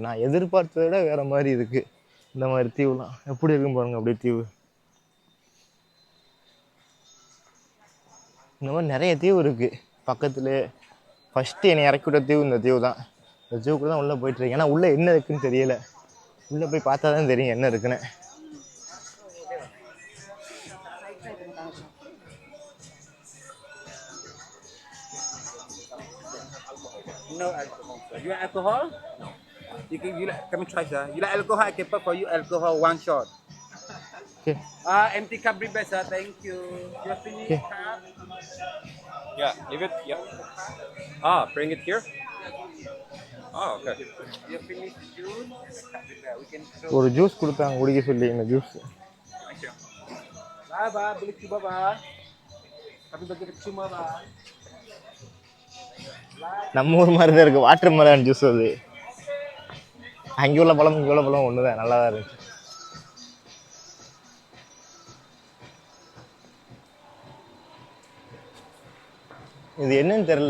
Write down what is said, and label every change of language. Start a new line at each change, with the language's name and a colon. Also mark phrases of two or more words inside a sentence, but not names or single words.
Tamil: நான் எதிர்பார்த்ததை விட வேறு மாதிரி இருக்குது. இந்த மாதிரி தீவுலாம் எப்படி இருக்கும் பாருங்க. அப்படியே தீவு இந்த மாதிரி நிறைய தீவு இருக்குது பக்கத்துலேயே. ஃபஸ்ட்டு என்னை இறக்கி விட்ட தீவு இந்த தீவு தான். இந்த தீவுக்குள்ள தான் உள்ளே போயிட்டுருக்கு. ஏன்னா உள்ளே என்ன இருக்குதுன்னு தெரியல. உள்ளே போய் பார்த்தா தான் தெரியும் என்ன இருக்குன்னு.
English: No alcohol. You want alcohol? You like, come and try, sir. You like alcohol? I can put for you alcohol 1 shot. Okay. Empty cup bring back, sir. Thank you. You finish Okay. cup? Yeah, leave it. Yeah. Bring it here. Okay. You finish juice? We can show.
Tamil: ஒரு ஜூஸ் கொடுத்தாங்க குடிக்க சொல்லி. இந்த ஜூஸ்
Malay: Bye, boleh cuba, ba. Tapi bagi cuma, ba.
Tamil: நம்ம ஊர் மாதிரி தான் இருக்குது.
English: water melon juice
Tamil: அது. அங்கே உள்ள பழம் இங்கே உள்ள பழம் ஒன்று தான். நல்லா தான் இருந்துச்சு. இது என்னன்னு தெரில.